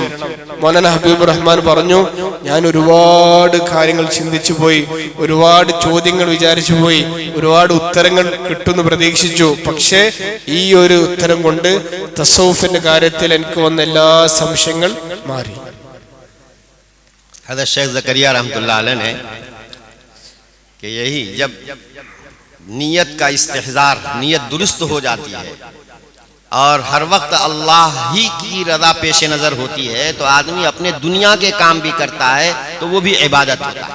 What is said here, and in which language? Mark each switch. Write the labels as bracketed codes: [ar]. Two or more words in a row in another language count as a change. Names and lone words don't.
[ml] മൗലാന ഹബീബുർ റഹ്മാൻ പറഞ്ഞു, ഞാൻ ഒരുപാട് കാര്യങ്ങൾ ചിന്തിച്ചു പോയി, ഒരുപാട് ചോദ്യങ്ങൾ വിചാരിച്ചു പോയി, ഒരുപാട് ഉത്തരങ്ങൾ കിട്ടുമെന്ന് പ്രതീക്ഷിച്ചു. പക്ഷേ ഈ ഒരു ഉത്തരം കൊണ്ട് തസൗഫിന്റെ കാര്യത്തിൽ എനിക്ക് വന്ന എല്ലാ സംശയങ്ങൾ മാറി. [hi] हज़रत शेख ज़करिया [ar] رحمة الله عليه [hi] ने कि यही जब नीयत का इस्तिहज़ार, नीयत दुरुस्त हो जाती है और हर वक्त अल्लाह ही की रज़ा पेश नज़र होती है, तो आदमी अपने दुनिया के काम भी करता है तो वो भी इबादत होता है.